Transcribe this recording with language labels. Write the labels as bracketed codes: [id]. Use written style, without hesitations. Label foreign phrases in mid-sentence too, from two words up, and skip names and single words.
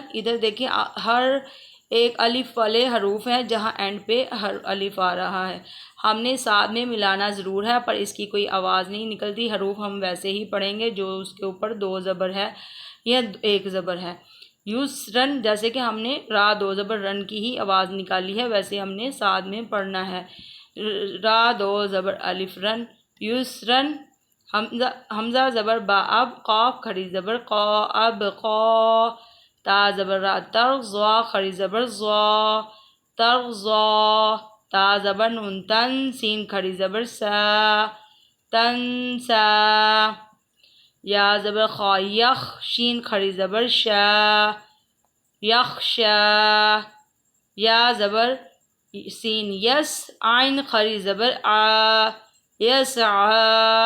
[ur] ادھر دیکھیں ہر ایک الف والے حروف ہیں جہاں اینڈ پہ ہر الف آ رہا ہے، ہم نے ساتھ میں ملانا ضرور ہے پر اس کی کوئی آواز نہیں نکلتی، حروف ہم ویسے ہی پڑھیں گے جو اس کے اوپر دو زبر ہے یا ایک زبر ہے۔ یسرن جیسے کہ ہم نے را دو زبر رن کی ہی آواز نکالی ہے ویسے ہم نے ساتھ میں پڑھنا ہے، را دو زبر الف رن یسرن۔ حمزہ زبر با اب قاف کھڑی زبر قا اب قا تا زبر را تر زوا کھڑی زبر زوا ترزا تا زبر نون تن سین کھڑی زبر سا تنسا یا زبر خا یخ شین کھڑی زبر شا یخشا یا زبر سین یس عین کھڑی زبر آ یسعا۔